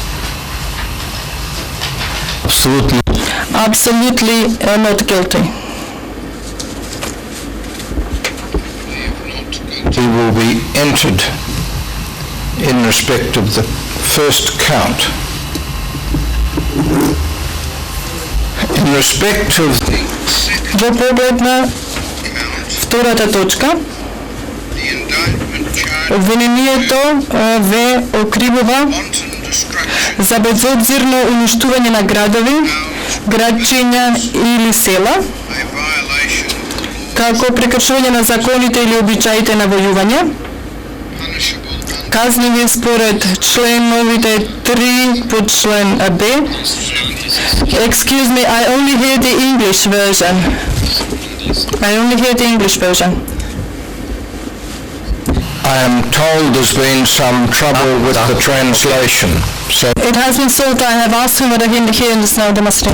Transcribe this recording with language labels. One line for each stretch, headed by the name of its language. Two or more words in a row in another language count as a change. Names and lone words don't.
English: Absolutely not guilty. He will be entered in respect of the first count. In respect of
Macedonian: Во поглед на втората точка, обвинението ве окривува за безобзирно уништување на градови, градчиња или села, како прекршување на законите или обичаите на војување, казниви според членовите 3 по член Б.
English: Excuse me, I only hear the English version. I am told there's been some trouble with the translation. So, It has been solved. I have asked him whether he understands the Muslim.